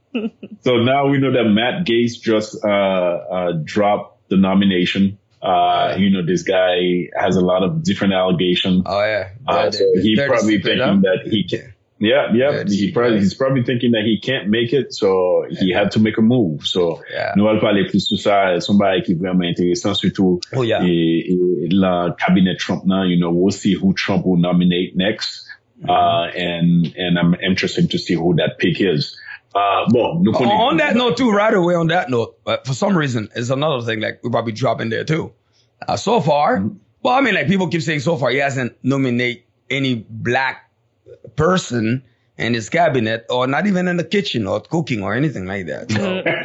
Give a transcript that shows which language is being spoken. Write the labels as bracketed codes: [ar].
[en] So now we know that Matt Gaetz just dropped the nomination. You know, this guy has a lot of different allegations. Oh yeah. So he's probably thinking that he can. Yeah. He's probably thinking that he can't make it, so he had to make a move. [fr] So nous allons parler plus de ça. [en] Somebody [fr] qui est vraiment intéressant, surtout la cabinet Trump. [en] Now, you know, we'll see who Trump will nominate next. And I'm interested to see who that pick is. On that note too, right away on that note, for some reason, it's another thing like we'll probably drop in there too. So far, well, I mean, like people keep saying so far he hasn't nominated any black person in his cabinet or not even in the kitchen or cooking or anything like that. So,